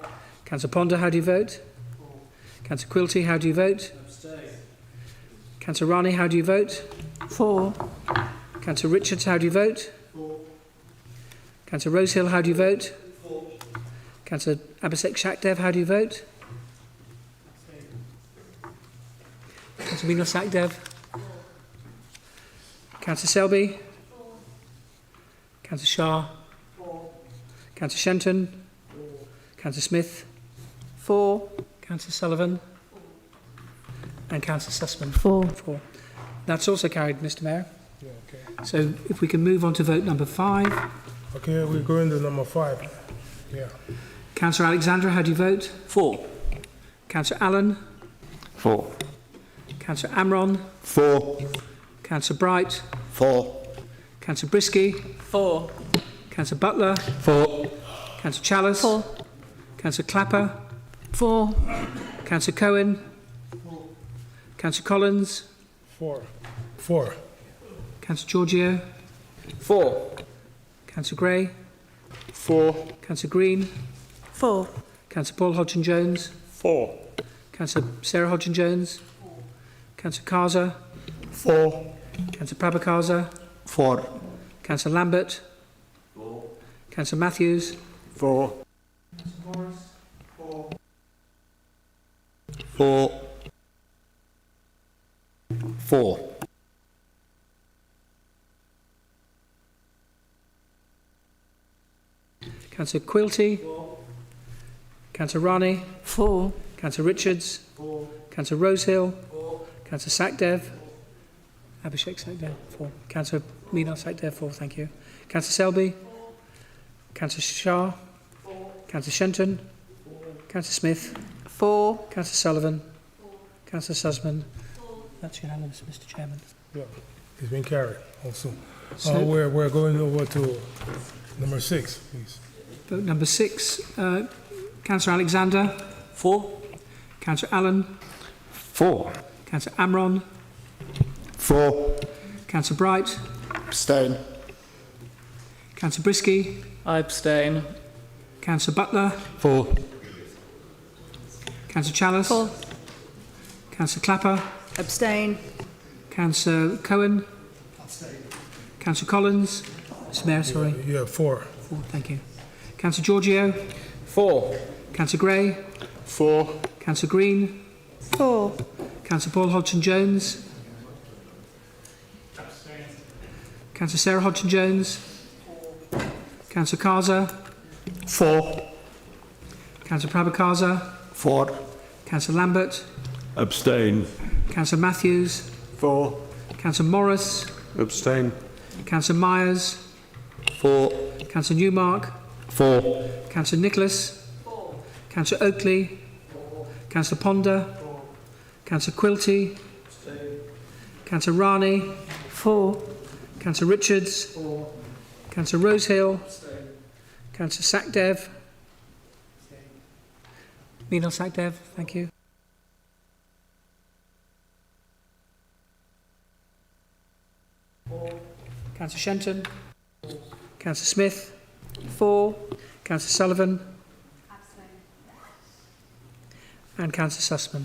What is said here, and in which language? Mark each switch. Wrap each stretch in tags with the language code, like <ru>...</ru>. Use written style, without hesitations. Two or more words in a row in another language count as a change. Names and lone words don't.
<en>Councillor Ponder, how do you vote? 4. Councillor Quilty, how do you vote? Councillor Rani, how do you vote? 4. Councillor Richards, how do you vote? 4. Councillor Rosehill, how do you vote? 4. Councillor Abhishek Sakdev, how do you vote? Councillor Meenal Sakdev? 4. Councillor Selby? 4. Councillor Shah? 4. Councillor Shenton? 4. Councillor Smith? 4. Councillor Sullivan? 4. And Councillor Sussman? 4. 4. That's also carried, Mr. Mayor. Yeah, okay. So if we can move on to vote number 5. Okay, we're going to number 5. Yeah. Councillor Alexandra, how do you vote? 4. Councillor Allen? 4. Councillor Amron? 4. Councillor Bright? 4. Councillor Brisky? 4. Councillor Butler? 4. Councillor Chalice? 4. Councillor Clapper? 4. Councillor Cohen? 4. Councillor Collins? 4. 4. Councillor Giorgio? 4. Councillor Gray? 4. Councillor Green? 4. Councillor Paul Hodgson-Jones? 4. Councillor Sarah Hodgson-Jones? Councillor Kaza? 4. Councillor Prabhakar? 4. Councillor Lambert? 4. Councillor Matthews? 4. 4. 4. Councillor Quilty? 4. Councillor Rani? 4. Councillor Richards? 4. Councillor Rosehill? 4. Councillor Sakdev? Abhishek Sakdev? 4. Councillor Meenal Sakdev? 4. Thank you. Councillor Selby? 4. Councillor Shah? 4. Councillor Shenton? 4. Councillor Smith? 4. Councillor Sullivan? 4. Councillor Sussman? 4. That's unanimous, Mr. Chairman. Yeah, it's been carried also. So- We're going over to number 6, please. Vote number 6. Councillor Alexander? 4. Councillor Allen? 4. Councillor Amron? 4. Councillor Bright. Abstain. Councillor Brisky. I abstain. Councillor Butler. 4. Councillor Chalice. 4. Councillor Clapper. Abstain. Councillor Cohen. Councillor Collins. Mr Mayor, sorry. Yeah, 4. 4, thank you. Councillor Giorgio. 4. Councillor Gray. 4. Councillor Green. 4. Councillor Paul Hodgson-Jones. Councillor Sarah Hodgson-Jones. Councillor Kaza. 4. Councillor Prabhakaza. 4. Councillor Lambert. Abstain. Councillor Matthews. 4. Councillor Morris. Abstain. Councillor Myers. 4. Councillor Newmark. 4. Councillor Nicholas. 4. Councillor Oakley. 4. Councillor Ponder. 4. Councillor Quilty. Councillor Rani. 4. Councillor Richards. 4. Councillor Rosehill. Councillor Sakdev. Meenal Sakdev, thank you. Councillor Shenton. Councillor Smith. 4. Councillor Sullivan. And Councillor Sussman.</en>